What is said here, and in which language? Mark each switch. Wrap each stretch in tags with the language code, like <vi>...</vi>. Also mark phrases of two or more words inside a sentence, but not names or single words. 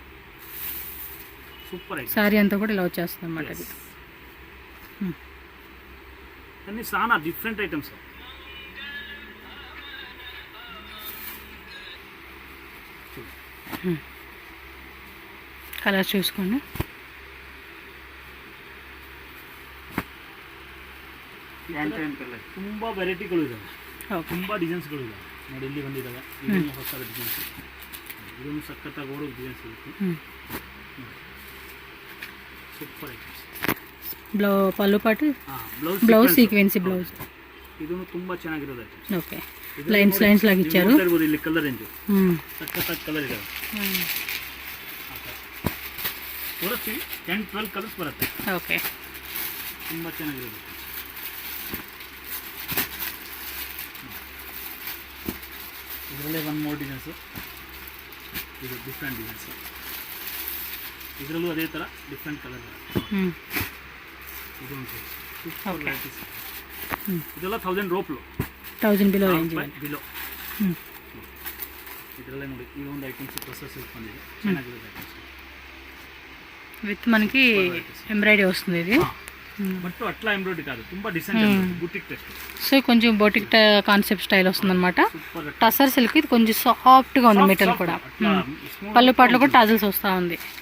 <en>super item.</en> <te>సారీ అంతా కూడా ఇలా వచ్చేస్తుంది అన్నమాట. అది అన్నీ చాలా</te> <en>different items.</en> <te>కలర్ చూసుకోండి.</te> <kn>ತುಂಬ ವೆರೈಟಿಗಳು ಇದಾವೆ, ತುಂಬ ಡಿಸೈನ್ಸ್ಗಳು ಇದಾವೆ. ನೋಡಿ ಇಲ್ಲಿ ಬಂದಿದ್ದಾವೆ, ಇದನ್ನು ಹೊಸ ಡಿಸೈನ್ಸ್, ಇದನ್ನು ಸಖತ್ತಾಗಿ ಓಡೋ ಡಿಸೈನ್ಸ್ ಇರುತ್ತೆ.</kn> <en>super items.</en> <te>పళ్ళు పాటు</te> <en>blouse sequency blouse.</en> <kn>ಇದನ್ನು ತುಂಬ ಚೆನ್ನಾಗಿರೋದು.</kn> <te>ఓకే. లైన్స్ లాగా ఇచ్చారు.</te> <kn>ಇಲ್ಲಿ</kn> <en>colour range</en> <kn>ಸಖತ್ತಾಗಿ ಕಲರ್ ಇದಾವೆ. ತೋರಿಸ್ತೀವಿ, 10-12 ಕಲರ್ಸ್ ಬರುತ್ತೆ. ಓಕೆ. ತುಂಬ ಚೆನ್ನಾಗಿರೋದು. ಇದರಲ್ಲೇ 1</kn> <en>more designs,</en> <kn>ಇದು</kn> <en>different designs.</en> <kn>ಇದರಲ್ಲೂ ಅದೇ ಥರ</kn> <en>different colour.</en> <kn>ಇದು ಒಂದು</kn> <en>super varieties.</en> <kn>ಇದೆಲ್ಲ 1000 ರೋಪ್ಲು 1000</kn> <en>below range</en> <kn>ಬಿಲೋ. ಇದರಲ್ಲೇ ನೋಡಿ ಈ ಒಂದು</kn> <en>items process</en> <kn>ಬಂದಿದೆ, ಚೆನ್ನಾಗಿದೆ ಐಟಮ್ಸ್</kn> <te>విత్ మనకి ఎంబ్రాయిడరీ వస్తుంది ఇది. బట్ అట్లా ఎంబ్రాయిడరీ కాదు, ತುಂಬಾ</te> <en>decent boutique test.</en> <te>సో కొంచెం</te> <en>boutique concept style</en> <te>వస్తుంది అనమాట. సూపర్ టసర్ సిల్క్ ఇది కొంచెం సాఫ్ట్గా ఉంది మెటల్ కూడా. పళ్ళు పాటలు కూడా టజల్స్ వస్తూ ఉంది.</te>